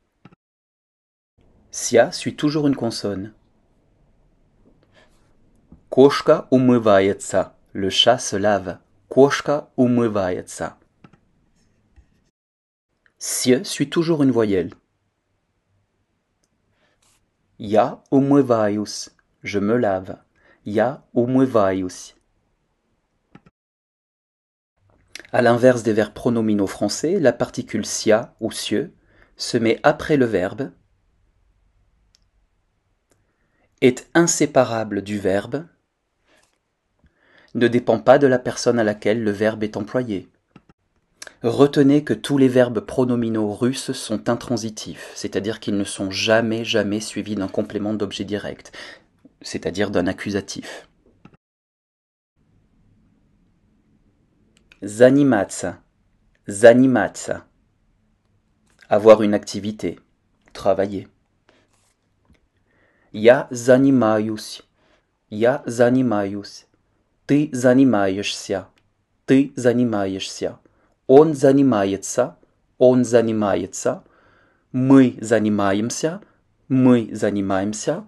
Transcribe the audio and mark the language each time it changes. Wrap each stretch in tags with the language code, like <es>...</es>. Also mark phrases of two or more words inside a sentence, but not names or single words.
<fr>Sia suit toujours une consonne.</fr> <ru>Кошка умывается,</ru> <fr>le chat se lave.</fr> <ru>Кошка умывается.</ru> <fr>Sie suit toujours une voyelle.</fr> <ru>Я умываюсь,</ru> <fr>je me lave.</fr> <ru>Я умываюсь.</ru> <fr>À l'inverse des verbes pronominaux français, la particule sia ou sieux se met après le verbe, est inséparable du verbe, ne dépend pas de la personne à laquelle le verbe est employé. Retenez que tous les verbes pronominaux russes sont intransitifs, c'est-à-dire qu'ils ne sont jamais suivis d'un complément d'objet direct, c'est-à-dire d'un accusatif.</fr> <ru>Заниматься, заниматься.</ru> <fr>Avoir une activité, travailler.</fr> <ru>Я занимаюсь, я занимаюсь. Ты занимаешься, ты занимаешься. Он занимается, он занимается. Мы занимаемся, мы занимаемся.</ru>